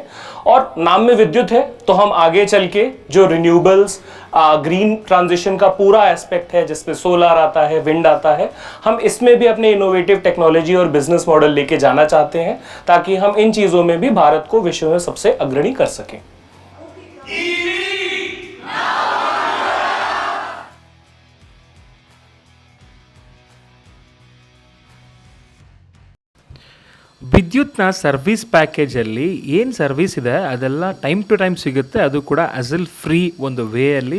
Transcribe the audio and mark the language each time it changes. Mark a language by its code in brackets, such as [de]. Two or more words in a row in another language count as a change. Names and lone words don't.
[hi] और नाम में विद्युत है तो हम आगे चल के जो रिन्यूएबल्स, [en] green transition [hi] का पूरा एस्पेक्ट है, जिसमें सोलर आता है, विंड आता है, हम इसमें भी अपने [en] innovative technology [hi] और [en] business model [hi] लेके जाना चाहते हैं, ताकि हम इन चीज़ों में भी भारत को विश्व में सबसे अग्रणी कर सकें। [kn] ವಿದ್ಯುತ್ನ [en] service package [kn] ಏನು ಸರ್ವಿಸ್ ಇದೆ ಅದೆಲ್ಲ [en] time to time [kn] ಸಿಗುತ್ತೆ, ಅದು ಕೂಡ [en] hassle free [kn] ಒಂದು ವೇಯಲ್ಲಿ.